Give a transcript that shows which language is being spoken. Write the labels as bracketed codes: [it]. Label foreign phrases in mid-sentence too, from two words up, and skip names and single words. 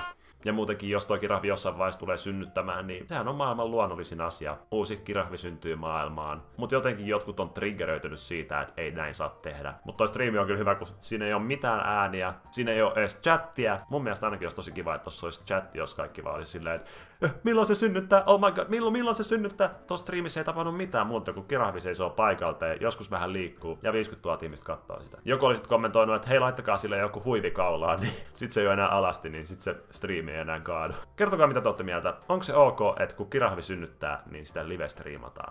[fi] Ja muutenkin, jos toi kirahvi jossain vaiheessa tulee synnyttämään, niin sehän on maailman luonnollisin asia. Uusi kirahvi syntyy maailmaan. Mutta jotenkin jotkut on triggeröitynyt siitä, että ei näin saa tehdä. Mutta toi striimi on kyllä hyvä, kun siinä ei ole mitään ääniä, siinä ei ole edes chattia. Mun mielestä ainakin olisi tosi kiva, että tossa olisi chatti, jos kaikki vaan olisi silleen, että milloin se synnyttää? [en] Oh my god, [fi] milloin se synnyttää? Tuossa striimissä ei tapahdu mitään muuta, kun kirahvi seisoo paikalta ja joskus vähän liikkuu ja 50 000 ihmistä katsoo sitä. Joku oli sitten kommentoinut, että hei, laittakaa sille joku huivi kaulaan, niin sit se ei ole enää alasti, niin sit se striimi ei enää kaadu. Kertokaa mitä te ootte mieltä. Onko se ok, että kun kirahvi synnyttää, niin sitä live-striimataan?